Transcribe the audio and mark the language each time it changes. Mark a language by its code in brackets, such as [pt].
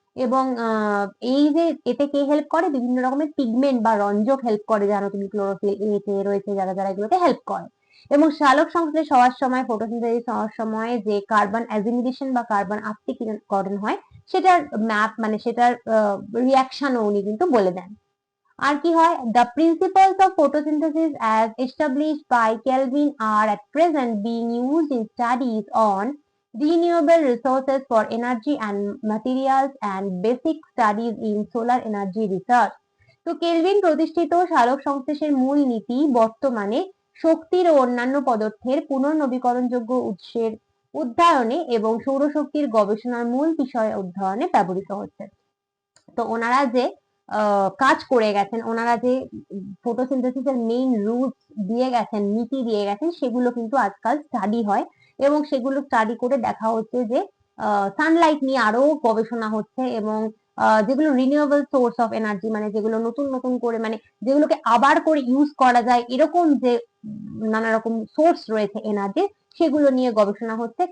[bn] এবং এই যে এতে কে হেল্প করে? বিভিন্ন রকমের পিগমেন্ট বা রঞ্জক হেল্প করে, জানো তুমি, ক্লোরোফিল এতে রয়েছে যারা যারা এগুলোতে হেল্প করে। এবং সালোক সংশ্লেষ হওয়ার সময়, ফটোসিনথেসিস হওয়ার সময় যে কার্বন অ্যাসিমিলেশন বা কার্বন আত্তীকরণ হয় সেটার ম্যাপ মানে সেটার রিয়াকশনও উনি কিন্তু বলে দেন। আর কি হয়? [en] The principles of photosynthesis as established by Kelvin are at present being used in studies on renewable resources for energy and materials and basic studies in solar energy research. [bn] তো কেলভিন প্রতিষ্ঠিত সালোক সংশ্লেষের মূল নীতি বর্তমানে শক্তির ও অন্যান্য পদার্থের পুনর্নবীকরণযোগ্য উৎসের অধ্যয়নে এবং সৌরশক্তির গবেষণার মূল বিষয় অধ্যয়নে ব্যবহৃত হচ্ছে। তো ওনারা যে কাজ করে গেছেন, ওনারা যে ফটোসিনথেসিসের মেইন রুলস দিয়ে গেছেন, নীতি দিয়ে গেছেন, সেগুলো কিন্তু আজকাল স্টাডি হয় এবং সেগুলো স্টাডি করে দেখা হচ্ছে যে সানলাইট নিয়ে আরো গবেষণা হচ্ছে এবং যেগুলো রিনিউয়েবল সোর্স অফ এনার্জি, মানে যেগুলো নতুন নতুন করে, মানে যেগুলোকে আবার করে ইউজ করা যায়, এরকম যে নানা রকম সোর্স রয়েছে এনার্জি, সেগুলো নিয়ে গবেষণা হচ্ছে।